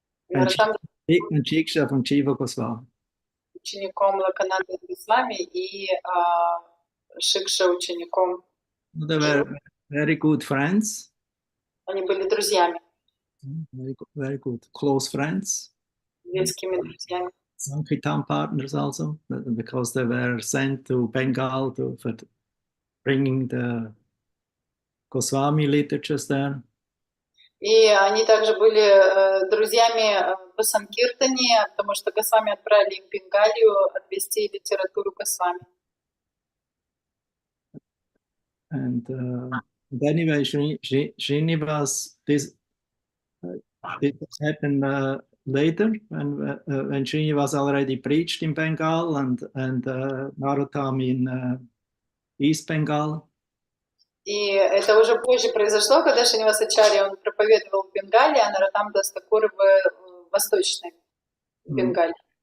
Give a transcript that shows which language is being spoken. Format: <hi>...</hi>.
<en>And Shiksha from Shiva Goswami.</en> <ru>Учеником Локананда Госвами и Шикша учеником.</ru> <en>They were very good friends.</en> <ru>Они были друзьями.</ru> <en>Very good, close friends.</en> <ru>Близкими друзьями.</ru> <en>Sankirtan partners also, because they were sent to Bengal for bringing the Goswami literatures there.</en> <ru>И они также были друзьями в Санкиртане, потому что Госвами отправили их в Бенгалию отвезти литературу Госвами.</ru> <en>And anyway, Srinivas, this happened later when Srinivas already preached in Bengal and Narottam in East Bengal.</en> <ru>И это уже позже произошло, когда Шринивасачарья он проповедовал в Бенгалии, а Нароттам Дас Тхакур в Восточной Бенгалии.</ru>